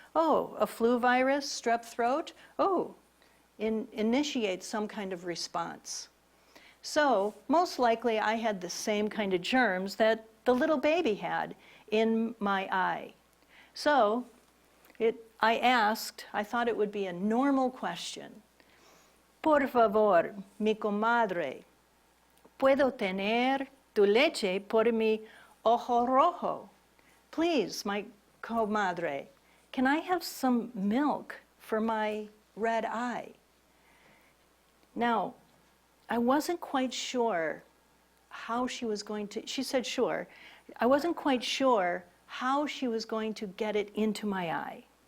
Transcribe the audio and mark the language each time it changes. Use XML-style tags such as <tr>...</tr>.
<en>Oh, a flu virus, strep throat, oh, initiate some kind of response. So most likely I had the same kind of germs that the little baby had in my eye. So I asked, I thought it would be a normal question.</en> <es>Por favor, mi comadre, ¿puedo tener tu leche por mi ojo rojo?</es> <en>Please, my comadre, can I have some milk for my red eye? Now, I wasn't quite sure how she was going to, she said sure. I wasn't quite sure how she was going to get it into my eye.</en>